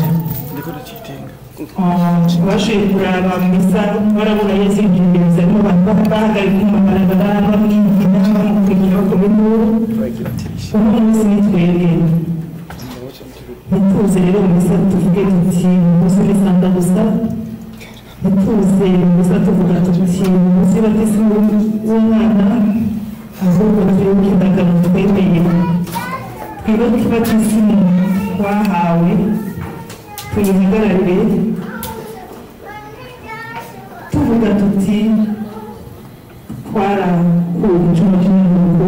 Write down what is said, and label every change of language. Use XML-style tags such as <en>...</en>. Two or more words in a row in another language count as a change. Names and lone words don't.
<rn>Bashoboye kuraba mu misa barabona Yesu yinjiye Yerusalemu, bahagarika mu mabarabara bamwigina bamukurikira bakoma induru. Uno munsi ni twebwe ntituze rero mu misa tuvuge tuti umunsi w'isanda gusa, ntituze mu misa tuvuga tuti umunsi w'abatisimu w'umwana, ahubwo twibuke indagano twemeye, twibuke ibatisimu twahawe, tuyihagararire tuvuga tuti twarakuwe mu cyuma cy'imiruko.</rn>